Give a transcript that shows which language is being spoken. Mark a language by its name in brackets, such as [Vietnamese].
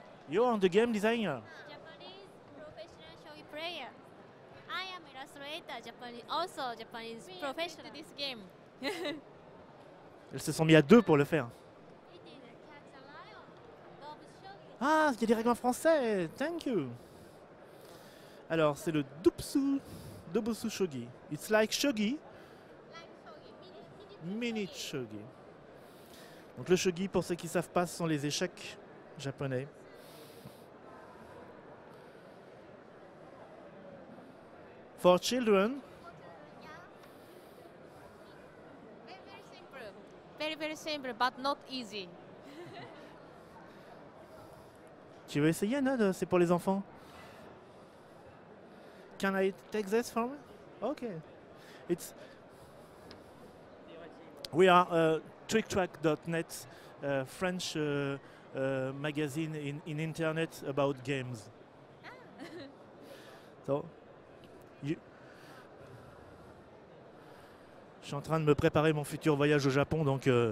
[English] You are the game designer. Japanese professional shogi player. I am illustrator, Japanese, also Japanese professional. This game. [French] Elles se sont mis à deux pour le faire. Ah, il y a des règles en français. [English] Thank you. [French] Alors, c'est le Dobusu Shogi. [English] It's like Shogi. [French] Mini Shogi. Donc le Shogi, pour ceux qui ne savent pas, ce sont les échecs japonais. [English] For children. Very simple, but not easy. [French] Tu veux essayer, Nod? C'est pour les enfants. [English] Can I take this from me? Okay. It's. We are TrickTrack.net, French magazine in internet about games. [French] So, je suis en train de me préparer mon futur voyage au Japon, donc.